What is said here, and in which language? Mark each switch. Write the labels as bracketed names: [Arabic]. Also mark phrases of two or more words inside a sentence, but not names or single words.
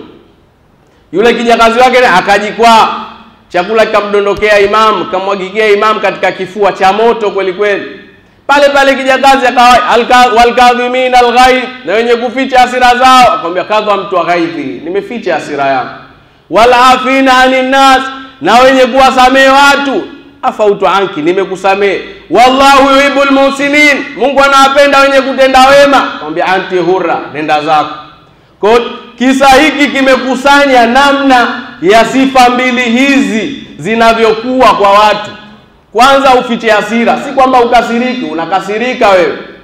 [Swahili] Yule kijakazi wake akajikwaa, chakula kikamdondokea imam, kamwagikia imam katika kifua, cha moto kweli kweli. Pale pale kijakazi akawa [Arabic] والكاظمين الغيظ, [Swahili] na wenye kuficha hasira zao, akamwambia [Arabic] كظمت غيظي, [Swahili] nimeficha hasira yangu. [Arabic] والعافين عن الناس, [Swahili] na wenye kuwasamehe watu, [Arabic] عفوت عنك, [Swahili] nimekusamehe. [Arabic] والله يحب المحسنين, [Swahili] Mungu anawapenda wenye kutenda wema. Akamwambia [Arabic] أنت حرة, [Swahili] nenda zako. Kwa kisa hiki kimekusanya namna ya sifa mbili hizi zinavyokuwa kwa watu. kwanza ufiche hasira, si kwamba ukasiriki, unakasirika wewe.